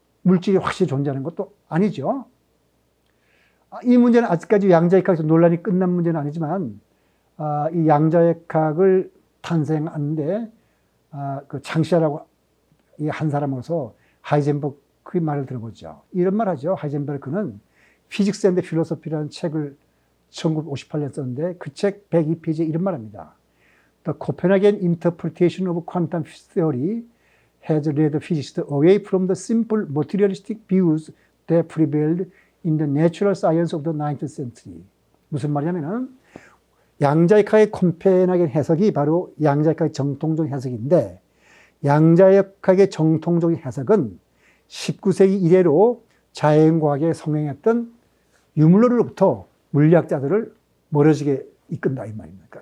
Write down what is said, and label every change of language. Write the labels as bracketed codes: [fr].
[ko] 물질이 확실히 존재하는 것도 아니죠. 이 문제는 아직까지 양자역학에서 논란이 끝난 문제는 아니지만 이 양자역학을 탄생하는데 그 창시자라고 한 사람으로서 하이젠버그의 말을 들어보죠. 이런 말 하죠. 하이젠버그는 Physics and Philosophy라는 책을 1958년 썼는데 그 책 102페이지에 이런 말합니다. [en] The Copenhagen interpretation of quantum theory has led physicists away from the simple materialistic views that prevailed in the natural science of the 19th century. [ko] 무슨 말이냐면은 양자역학의 코펜하겐 해석이 바로 양자역학의 정통적 해석인데 양자역학의 정통적인 해석은 19세기 이래로 자연과학에 성행했던 유물론으로부터 물리학자들을 멀어지게 이끈다 이 말입니다.